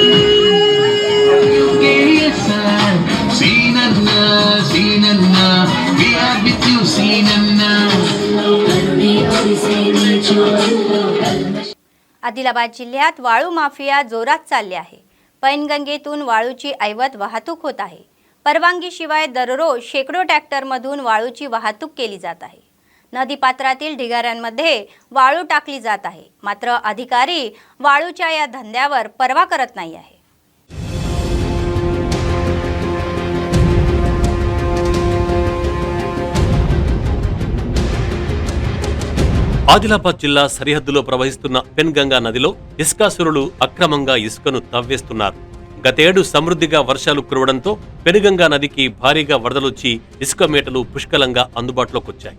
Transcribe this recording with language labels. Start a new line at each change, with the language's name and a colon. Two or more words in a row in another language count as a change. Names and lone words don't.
Telugu: సీనన్న సీనన్న
English: we are with you
Telugu: సీనన్న।
Marathi: आदिलाबाद जिल्ह्यात वाळू माफिया जोरात चालले आहे। पैनगंगेतून वाळूची ऐवत वाहतूक होत आहे। परवानगीशिवाय दररोज शेकडो ट्रॅक्टरमधून वाळूची वाहतूक केली जात आहे। नदीपात्रातील ढिगाऱ्यांमध्ये वाळू टाकली जात आहे। मात्र अधिकारी वाळूच्या या धंद्यावर पर्वा करत नाही आहे।
Telugu: ఆదిలాబాద్ జిల్లా సరిహద్దులో ప్రవహిస్తున్న పెన్గంగా నదిలో ఇసుకాసురులు అక్రమంగా ఇసుకను తవ్వేస్తున్నారు। గతేడు సమృద్ధిగా వర్షాలు కురవడంతో పెనుగంగా నదికి భారీగా వరదలొచ్చి ఇసుక మేటలు పుష్కలంగా అందుబాటులోకి వచ్చాయి।